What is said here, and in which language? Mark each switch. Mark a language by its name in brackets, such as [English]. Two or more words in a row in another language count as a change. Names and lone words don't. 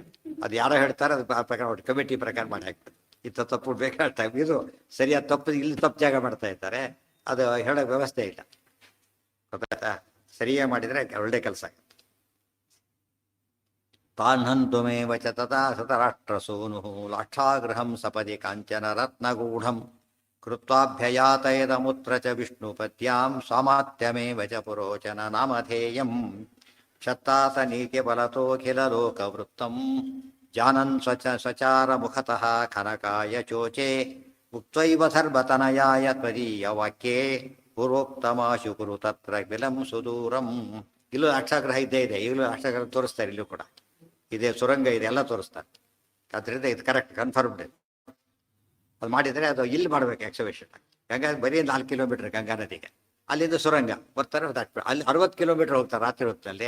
[Kannada] ಅದು ಯಾರೋ ಹೇಳ್ತಾರೆ, ಅದು ಆ ಪ್ರಕಾರ ಒಟ್ಟು ಕಮಿಟಿ ಪ್ರಕಾರ ಮಾಡಿ ಹಾಕ್ಬಿಟ್ಟು ಇಂಥ ತಪ್ಪು ಬೇಕಾದ ಟೈಮ್ ಇದು ಸರಿಯಾದ ತಪ್ಪು ಇಲ್ಲಿ ತಪ್ಪು ಜಾಗ ಮಾಡ್ತಾ ಇರ್ತಾರೆ. ಅದು ಹೇಳೋ ವ್ಯವಸ್ಥೆ ಇಲ್ಲ, ಗೊತ್ತಾಯ್ತಾ. ಸರಿಯಾಗಿ ಮಾಡಿದರೆ ಒಳ್ಳೆ ಕೆಲಸ ಆಗುತ್ತೆ. [Sanskrit] ತಾನ್ಹಂತುಮೇವ ಚ ತಥಾ ಸತರಾಷ್ಟ್ರಸೂನು ಲಾಕ್ಷಾಗೃಹಂ ಸಪದಿ ಕಾಂಚನ ರತ್ನಗೂಢಂ ಕೃತ್ವಾಭ್ಯಯಾತಯದಮುತ್ರ ಚ ವಿಷ್ಣುಪದ್ಯಾಂ ಸ್ವಾಮಾತ್ಯಮೇವ ಚ ಪುರೋಚನ ನಾಮಧೇಯಂ ಕ್ಷತ್ತಾತ ನೀತಿ ಬಲತೋಖಿಲ ಲೋಕವೃತ್ತಂ ಜಾನನ್ ಸ್ವಚಾರ ಮುಖತಃ ಖನಕಾಯ ಚೋಚೆ ಉಕ್ತೈವ ಸರ್ವತನಯಾಯ ತ್ವದೀಯ ವಾಕ್ಯೇ ಪೂರ್ವೋಕ್ತಮಾಶು ಕುರು ತತ್ರ ವಿಲಂ ಸುದೂರಂ. [Kannada] ಇಲ್ಲೂ ಲಾಕ್ಷಾಗ್ರಹ ಇದ್ದೇ ಇದೆ, ಈಗಲೂ ಲಾಕ್ಷಾಗ್ರಹ ತೋರಿಸ್ತಾರೆ, ಇಲ್ಲೂ ಕೂಡ ಇದೆ, ಸುರಂಗ ಇದೆ, ಎಲ್ಲ ತೋರಿಸ್ತಾರೆ. ಅದರಿಂದ ಇದು [English] correct confirmed. [Kannada] ಅದು ಮಾಡಿದರೆ ಅದು ಇಲ್ಲಿ ಮಾಡಬೇಕು ಎಕ್ಸಿಬಿಷನ್. ಗಂಗಾ ಬರೀ 4 ಕಿಲೋಮೀಟ್ರ್ ಗಂಗಾ ನದಿಗೆ, ಅಲ್ಲಿಂದ ಸುರಂಗ ಬರ್ತಾರೆ, ಅಲ್ಲಿ 60 ಕಿಲೋಮೀಟ್ರ್ ಹೋಗ್ತಾರೆ ರಾತ್ರಿ ಹೊತ್ತಿನಲ್ಲಿ.